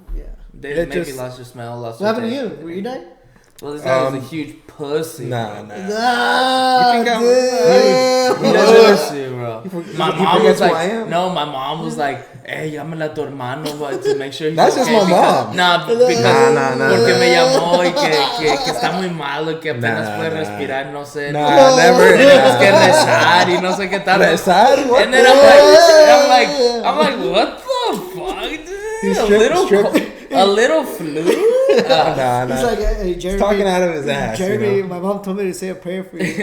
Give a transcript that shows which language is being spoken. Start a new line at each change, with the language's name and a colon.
English: Yeah. They maybe lost your smell, What happened to you? Were you dying? Well, this guy was a huge pussy. Nah. You think I'm huge pussy, bro? My mom was like, my mom was like, hey,
Spanish: llámale a tu hermano
English: to make sure he's That's just my mom.
Spanish: Nah, porque me llamó y que está muy malo, que apenas puede respirar, no sé.
English: Never.
Spanish: Tenemos que rezar y no sé qué tal. Rezar?
English: And then I'm like, what the fuck, dude? A little flu? Nah. He's like, hey, Jeremy. He's talking out of his ass. Jeremy, you know? my mom told me to say a prayer for you.